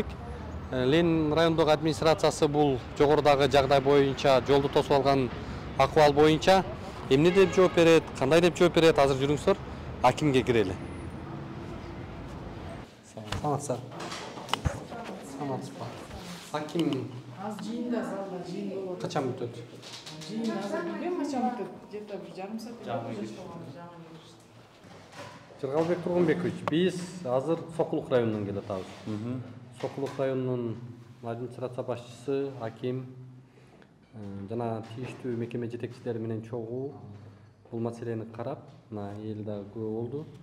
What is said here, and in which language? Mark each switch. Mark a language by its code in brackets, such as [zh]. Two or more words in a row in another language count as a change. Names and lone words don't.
[ky] Ленин райондогу администрациясы бул жогорудагы жагдай боюнча, жолду тосуп алган акыбал боюнча эмне деп жооп берет, кандай деп жооп берет? Азыр жүрүңүздөр, акимге кирели. Саламатсыздар. Саламатсызбы? Аким Az жиында залда жиын болот. Качан бүтөт? Жиын азыр билбейм качан бүтөт. Где-то bir жарым саат. Жыргалбек Тургунбекович, биз азыр Сокулук районунан келатабыз. Сокулук районунун администрация башчысы, аким жана тийиштүү мекеме жетекчилери менен чогуу бул маселени карап, мына эл да көп болду.